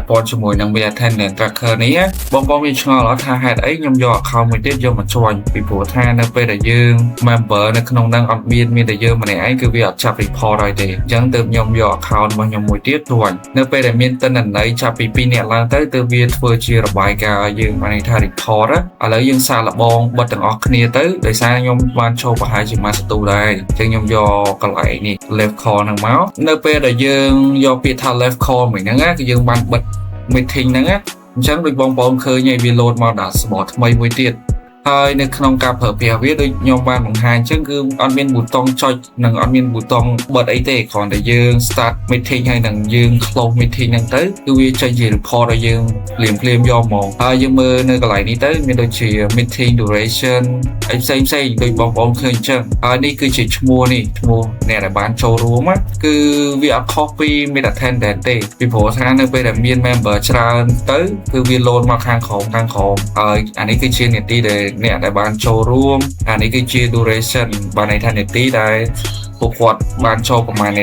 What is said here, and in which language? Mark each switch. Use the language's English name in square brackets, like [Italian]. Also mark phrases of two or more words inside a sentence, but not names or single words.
[Khmer] ព័ន្ធជាមួយនឹង Mid Attendant Tracker នេះបងប្អូនមានឆ្ងល់អត់ថាហេតុអីខ្ញុំយក account មួយទៀតយកមក join ពីព្រោះថានៅពេលដែលយើង member នៅក្នុងហ្នឹងអត់មានតែយើងម្នាក់ឯងគឺវាអត់ចាប់ report ហើយទេអញ្ចឹងទើបខ្ញុំយក account របស់ខ្ញុំមួយទៀត join នៅពេលដែលមានទិន្នន័យចាប់ពី2នាក់ឡើងទៅទើបវាធ្វើជារបាយការណ៍ឲ្យយើងបានន័យថា report ឥឡូវយើងសាកល្បងបិទទាំងអស់គ្នាទៅដោយសារខ្ញុំបានចូលប្រហែលជាមួយសទូដែរអញ្ចឹងខ្ញុំយកកន្លែងនេះ [English] left call [Khmer] ហ្នឹងមកនៅពេលដែលយើងយកពាក្យថា left call មួយហ្នឹងគឺយើងបានបិទ meeting ហ្នឹងអញ្ចឹងដូចបងប្អូនឃើញឲ្យវា load មក dashboard ថ្មីមួយទៀតហើយនៅក្នុងការប្រើប្រាស់វាដូចខ្ញុំបានបង្ហាញអញ្ចឹងគឺអត់មានប៊ូតុងចុចនិងអត់មានប៊ូតុងបិទអីទេគ្រាន់តែយើង [English] start meeting [Khmer] ហើយនឹងយើង [English] close meeting [Khmer] ហ្នឹងទៅគឺវាចេញជា report ឲ្យយើងភ្លាមយកមកហើយយើងមើលនៅកន្លែងនេះទៅមានដូចជា [English] meeting duration [Khmer] អីផ្សេងដូចបងប្អូនឃើញអញ្ចឹ ងហើយនេះគឺជាឈ្មោះនេះឈ្មោះអ្នកដែលបានចូលរួមគឺវាអត់ខុសពី Mid Attendant ទេពីព្រោះថានៅពេលដែលមាន member ច្រើនទៅគឺវា load មកខាងក្រោមហើយអានេះគឺជានីតិដែលអ្នកដែលបានចូលរួមអានេះគឺជា duration បានន័យថានាទីដែលពួកគាត់បានចូលប្រមាណនា